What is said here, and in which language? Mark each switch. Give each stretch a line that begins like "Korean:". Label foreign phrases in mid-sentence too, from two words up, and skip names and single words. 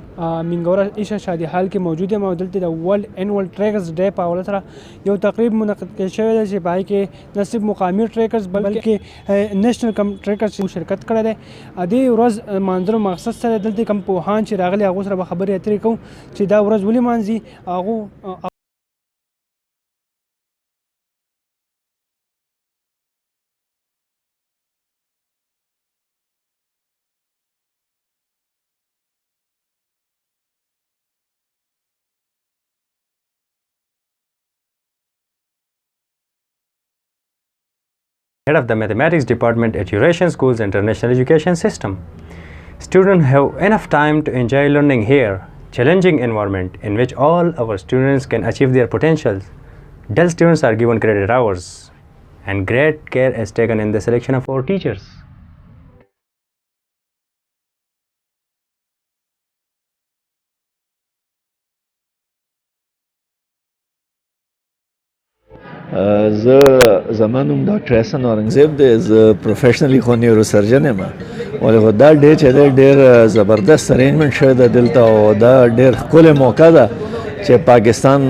Pashto: منګوره ایشه شادي حال کې موجود یم او دلته د
English: World Annual Trekkers Day
Pashto: په حواله سره یو تقریب منعقد کړی شوی دی چې په هغې کې نه صرف مقامي ټریکرز بلکې نیشنل کم ټریکرز شرکت کړی دی. دې ورځ مانځلو مقصد سره دلته کوم پوهان چې راغلي هغو سره به خبرې اترې کوو چې دا ورځ ولې مانځي هغو
English: Head of the mathematics department at Eurasian Schools International Education System. Students have enough time to enjoy learning here, challenging environment in which all our students can achieve their potentials. Dull students are given credit hours and great care is taken in the selection of our teachers.
Pashto: زما نوم ډاکټر احسن اورنګزیب دی. زه پروفیشنلی خو نیورو سرجن یم، ولې خو دا ډے چې دی ډېر زبردست ارینجمنټ شوی دی دلته او دا ډېر ښکلې موقع ده چې پاکستان